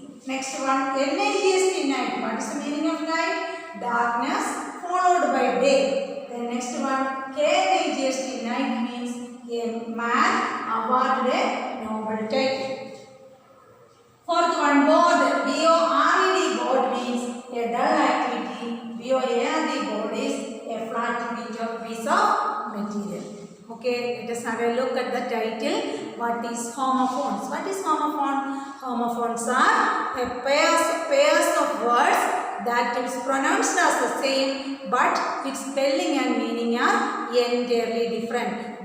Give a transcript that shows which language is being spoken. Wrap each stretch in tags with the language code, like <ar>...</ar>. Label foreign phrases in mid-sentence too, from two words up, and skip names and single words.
<en>Next one, N-I-G-S-T, night. What is the meaning of night? Darkness followed by day. Then next one, K-N-I-G-S-T, night means a man awarded a Nobel title. Fourth one, board. B-O-R-E-D, board means a dull activity. B-O-A-R-D, board is a flat piece of material. Okay, let us have a look at the title. What is homophones? What is homophone? Homophones are a pairs of words that is pronounced as the same, but its spelling and meaning are entirely different.</en>